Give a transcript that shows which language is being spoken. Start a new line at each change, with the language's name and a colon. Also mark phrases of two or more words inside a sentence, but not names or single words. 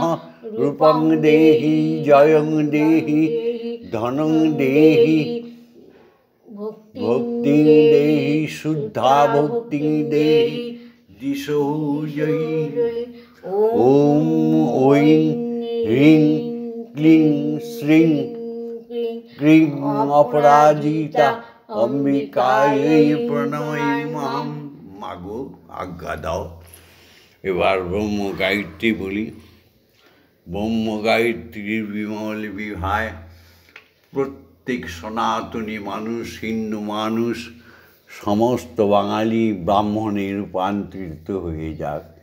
Sanskrit: रूपं देहि जयं देहि धनं देहि भक्ति देहि शुद्धा भक्ति देहि दिशो जयि। ओम ऐं ह्रीं क्लीं श्रीं क्रीं अपराजिता अम्बिकायै प्रणमाम्यहं।
Bangla: মাগো আজ্ঞা দাও। এবার ব্রহ্ম গায়ত্রী বলি। ব্রহ্ম গায়ত্রীর বিমল বিভায় প্রত্যেক সনাতনী মানুষ, হিন্দু মানুষ, সমস্ত বাঙালি ব্রাহ্মণে রূপান্তরিত হয়ে যাক।